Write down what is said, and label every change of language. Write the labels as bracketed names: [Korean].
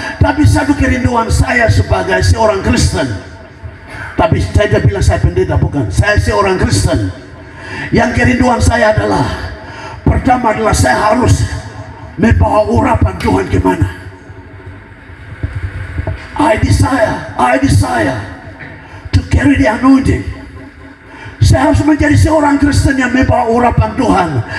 [Indonesian] Tapi satu kerinduan saya sebagai seorang Kristen. Tapi saya tidak bilang saya pendeta, bukan. Saya seorang Kristen. Yang kerinduan saya adalah, pertama adalah saya harus membawa urapan Tuhan kemana. [English] I desire to carry the anointing. [Indonesian] Saya harus menjadi seorang Kristen yang membawa urapan Tuhan.